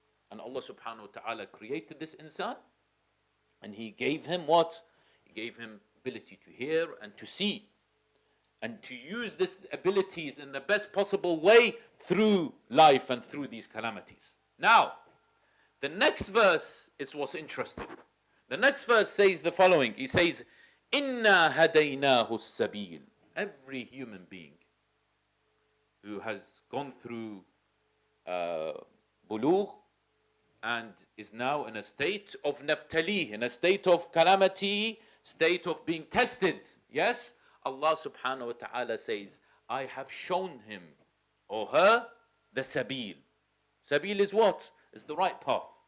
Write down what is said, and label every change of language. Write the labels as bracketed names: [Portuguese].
[English] And Allah subhanahu wa ta'ala created this insan. And He gave him what? He gave him ability to hear and to see. And to use these abilities in the best possible way through life and through these calamities. Now, the next verse is what's interesting. The next verse says the following. He says, [Arabic] إِنَّا هَدَيْنَاهُ السَّبِيلِ. [English] Every human being who has gone through bulugh and is now in a state of nabtali, in a state of calamity, state of being tested. Yes? Allah subhanahu wa ta'ala says, I have shown him or her the sabil. Sabil is what? It's the right path.